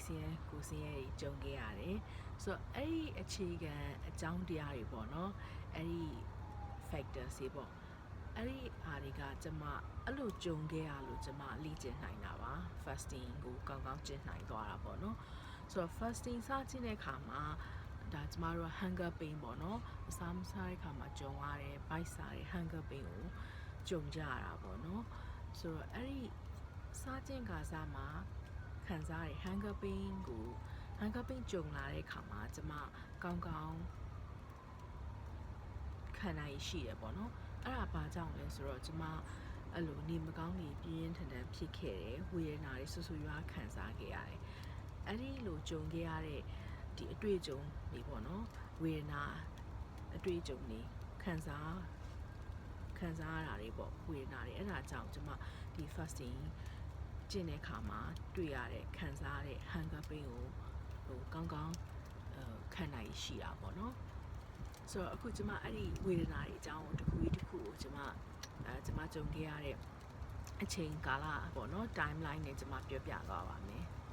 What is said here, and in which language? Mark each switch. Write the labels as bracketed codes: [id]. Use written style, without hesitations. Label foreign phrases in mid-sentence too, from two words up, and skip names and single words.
[my] ဆင်းရဲကိုယ်ဆင်းရဲတွေကြုံခဲ့ရတယ်ဆိုတော့အဲ့ဒီအခြေခံအကြောင်းတရားတွေပေါ့နော်အဲ့ဒီ factors တွေပေါ့အဲ့ဒီ အားတွေကကျမအဲ့လိုကြုံခဲ့ရလို့ကျမလေ့ကျင့်နိုင်တာပါ fasting ကိုကောင်းကောင်းကျင့်နိုင်သွားတာပေါ့နော်ဆိုတော့ fasting စကျင့်တဲ့အခါမှာဒါကျမတို့ [en] hunger pain [my] ပေါ့နော်အစားမစားတဲ့အခါမှာကြုံရတယ် bite စားတဲ့ [en] hunger pain [my] ကိုကြုံကြရတာပေါ့နော်ဆိုတော့အဲ့ဒီစားကျင့်ကာစားမှာခံစားရတဲ့ [en] hunger pain [my] ကို [en] hunger pain [my] ကြုံလာတဲ့အခါမှာကျမကောင်းကောင်း ခံနိုင်ရှိရပေါ့နော်အဲ့ဒါဘာကြောင့်လဲဆိုတော့ကျမအဲ့လိုနေမကောင်းနေပြင်းထန်ထန်ဖြစ်ခဲ့တယ်ဝေ ဒနာတွေဆူဆူရွားခံစားခဲ့ရတယ်အဲ့ဒီလိုကြုံခဲ့ရတဲ့ဒီအတွေ့အကြုံတွေ ပေါ့နော်ဝေဒနာအတွေ့အကြုံတွေခံစားရတာတွေပေါ့ဝေဒနာတွေအဲ့ဒါကြောင့်ကျမဒီ fasting ကျင့်တဲ့အခါမှာတွေ့ရတဲ့ခံစားရတဲ့ [en] hunger pain [my] ကိုဟိုကောင်းကောင်းခံနိုင်ရှိတာပေါ့နော်ဆိုတော့အခုကျမအဲ့ဒီဝေဒနာတွေအကြောင်းတစ်ခုကိုကျမကြုံခဲ့ရတဲ့အချိန်ကာလပေါ့နော် timeline နဲ့ကျမပြောပြသွားပါမယ်